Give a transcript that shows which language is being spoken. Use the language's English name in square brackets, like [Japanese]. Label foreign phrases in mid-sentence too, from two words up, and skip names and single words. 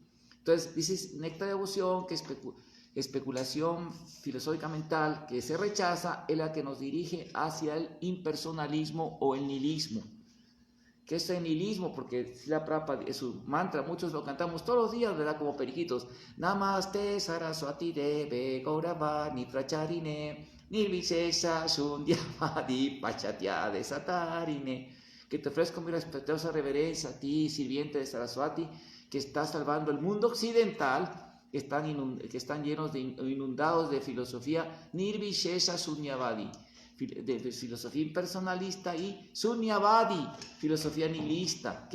[Spanish] Entonces, dices, Néctar de Devoción, que especulación filosófica mental que se rechaza, es la que nos dirige hacia el impersonalismo o el nihilismo. ¿Qué es el nihilismo? Porque Srila Prabhupada es su mantra, muchos lo cantamos todos los días, ¿verdad? Como periquitos. [Sanskrit] Namaste Saraswati Deve Gauravani Pracharine Nirvishesha Shundyavadi Pachatya Desatarine. [Spanish] Que te ofrezco mi respetuosa reverencia a ti, sirviente de Saraswati, que está salvando el mundo occidental, que están llenos de inundados de filosofía [Sanskrit] Nirvishesha Shunyavadi, [Spanish] de filosofía impersonalista, y Shunyavadi, filosofía nihilista.